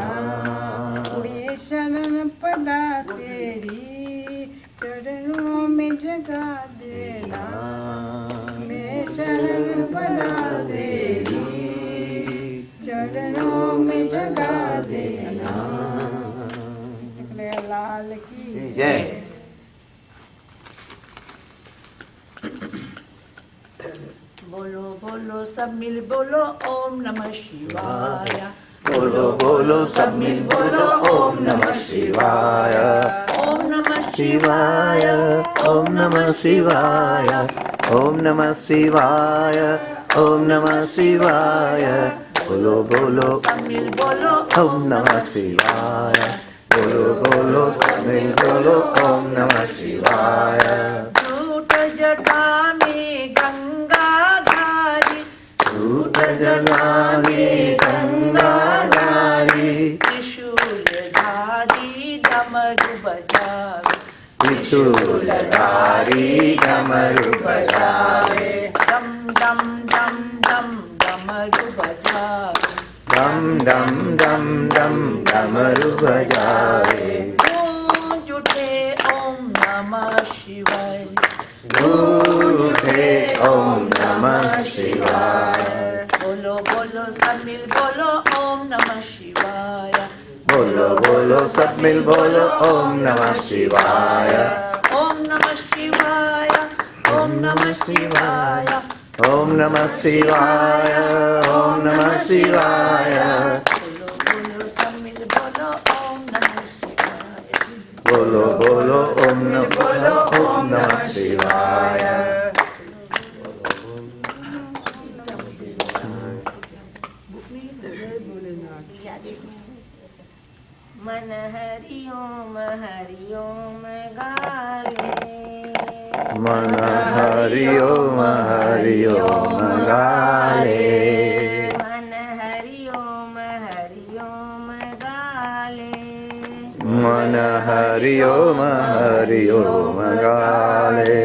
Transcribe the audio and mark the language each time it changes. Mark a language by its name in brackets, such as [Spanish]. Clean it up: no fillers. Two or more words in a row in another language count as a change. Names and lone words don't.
[Hindi] मैं शरण पड़ा तेरी चरणों में जगा देना, मैं शरण पड़ा तेरी चरणों में जगा देना। लाल की जय। बोलो बोलो सब मिल बोलो [Sanskrit] ओम नमः शिवाय, [Hindi] बोलो बोलो सब मिल बोलो [Sanskrit] ओम नमः शिवाय, ओम नमः शिवाय, ओम नमः शिवाय, ओम नमः शिवाय, ओम नमः शिवाय। [Hindi] बोलो बोलो सब मिल बोलो [Sanskrit] ओम नमः शिवाय, [Hindi] बोलो बोलो सब मिल बोलो [Sanskrit] ओम नमः शिवाय। [Hindi] झूठ जटा में गंगा धारी, झूठ जटा में गंगा धारी, त्रिशूल धारी डमरू बजावे, त्रिशूलधारी डमरू बजावे, डम डम डम डम डमरू बजावे, डम डम डम डम डमरू बजावे। गूंज उठे [Sanskrit] ओम नमः शिवाय, [Hindi] गूंज उठे [Sanskrit] ओम नमः शिवाय। [Hindi] बोलो बोलो सब मिल बोलो [Sanskrit] ओम नमः शिवाय, [Hindi] बोलो बोलो सब मिल बोलो [Sanskrit] ओम नमः शिवाय। नमः शिवाय ओम नमः शिवाय ओम नमः शिवाय [Hindi] बोलो बोलो सब मिल बोलो [Sanskrit] ओम नमः शिवाय [Hindi] बोलो बोलो [Sanskrit] ओम नमः शिवाय [Hindi] मन हरि ओम गाले मन हरि ओम गाले मन हरि ओम गाले मन हरि ओम गाले